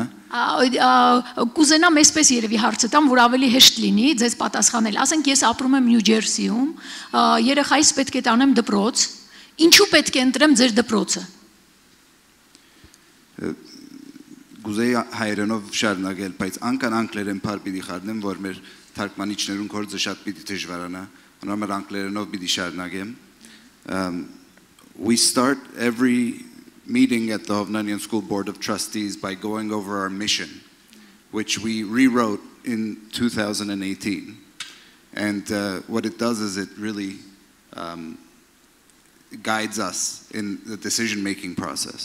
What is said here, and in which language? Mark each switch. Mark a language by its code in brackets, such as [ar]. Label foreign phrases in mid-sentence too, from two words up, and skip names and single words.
[hy] Կուզենամ այսպես երևի հարցը տամ, որ ավելի հեշտ լինի ձեզ պատասխանել։ Ասենք ես ապրում եմ Նյու Ջերսիում, երեխայիս պետք է տանեմ դպրոց, ինչու պետք է ընտրեմ ձեր դպրոցը։ Գուզեի հայերենով շարունակել, բայց անկան անգլերեն բառ պիտի խառնեմ, որ մեր թարգմանիչներուն գործը շատ պիտի դժվարանա, անորոշ անգլերենով պիտի շարունակեմ։ [en] We start every meeting at the Hovnanian School Board of Trustees by going over our mission, which we rewrote in 2018. And what it does is it really guides us in the decision-making process.